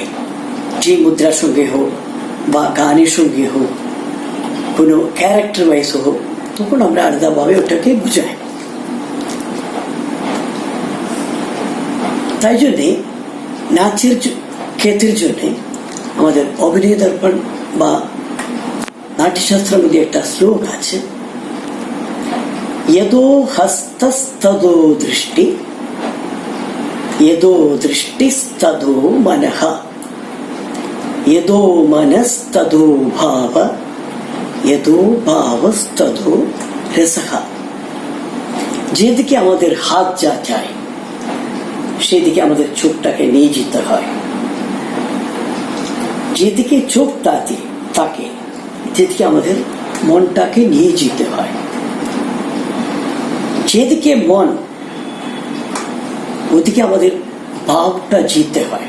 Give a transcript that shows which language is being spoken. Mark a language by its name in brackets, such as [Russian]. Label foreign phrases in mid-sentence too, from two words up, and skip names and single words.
[Bangla] যে মুদ্রার সঙ্গে হোক বা গানের সঙ্গে হোক, কোনো [English] character wise [Bangla] হোক, তখন আমরা আলাদাভাবে ওটাকে বুঝাই। তাই জন্যে নাচের ক্ষেত্রের জন্যে আমাদের অভিনয় দর্পণ বা নাট্যশাস্ত্রের মধ্যে একটা শ্লোক আছে, [Sanskrit] यदो हस्तस्तदो दृष्टि, यदो दृष्टिस्तदो मनः, यदो मनस्तदो भाव, यदो भावस्तदो रसः। [Bangla] যেদিকে আমাদের হাত যা যায় সেদিকে আমাদের চোখটাকে নিয়ে যেতে হয়। যেদিকে চোখটা থাকে যেদিকে আমাদের মনটাকে নিয়ে যেতে হয়। যেদিকে মন ওদিকে আমাদের ভাবটা জিততে হয়।